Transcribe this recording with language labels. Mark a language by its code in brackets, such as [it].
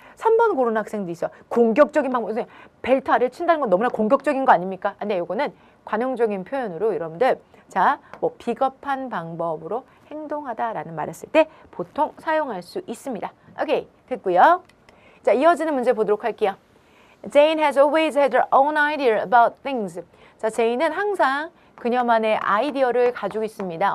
[ko] 3번 고른 학생도 있어. 공격적인 방법, 벨트 아래를 친다는 건 너무나 공격적인 거 아닙니까? 근데 이거는 관용적인 표현으로 여러분들 자, 뭐 비겁한 방법으로 행동하다라는 말을 쓸 때 보통 사용할 수 있습니다. 오케이, 됐고요. 자, 이어지는 문제 보도록 할게요. [en] Jane has always had her own idea about things. [ko] 자, 제인은 항상 그녀만의 아이디어를 가지고 있습니다.